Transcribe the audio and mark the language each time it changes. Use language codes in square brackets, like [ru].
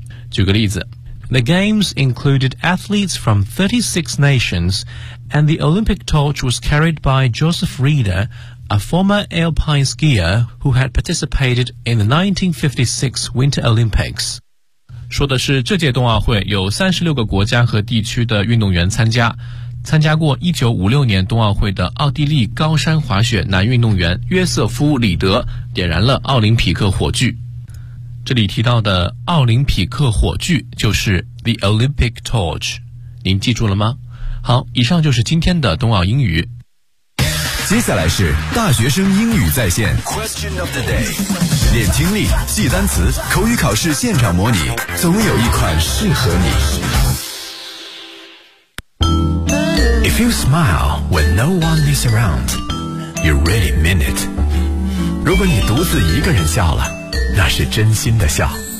[zh] 举个例子， [en] The games included athletes from 36 nationsAnd the Olympic torch was carried by Joseph Rieder, a former alpine skier who had participated in the 1956 Winter Olympics. [zh] 说的是这届冬奥会有36个国家和地区的运动员参加过1956年冬奥会的奥地利高山滑雪男运动员约瑟夫·里德点燃了奥林匹克火炬。这里提到的奥林匹克火炬就是 the Olympic torch， 您记住了吗？好，以上就是今天的冬奥英语。接下来是大学生英语在线 Question of the day， 练听力，记单词，口语考试现场模拟，总有一款适合你。 [en] If you smile when no one is around, you really mean it。 [zh] 如果你独自一个人笑了，那是真心的笑。